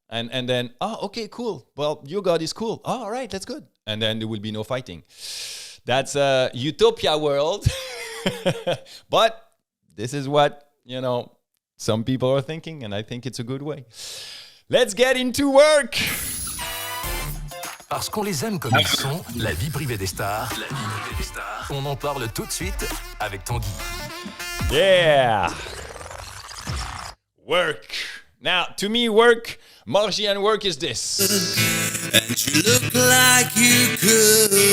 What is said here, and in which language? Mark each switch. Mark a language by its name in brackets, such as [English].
[English] And then, okay, cool. Well, your God is cool. All right, that's good. And then there will be no fighting. That's a utopia world. But this is what, some people are thinking, and I think it's a good way. Let's get into work. [French] Parce qu'on les aime comme ils sont, la vie privée des stars, on en parle tout de suite avec Tanguy. [English] Yeah. Work. Now, to me, work, Margie and work is this. And you look like you could.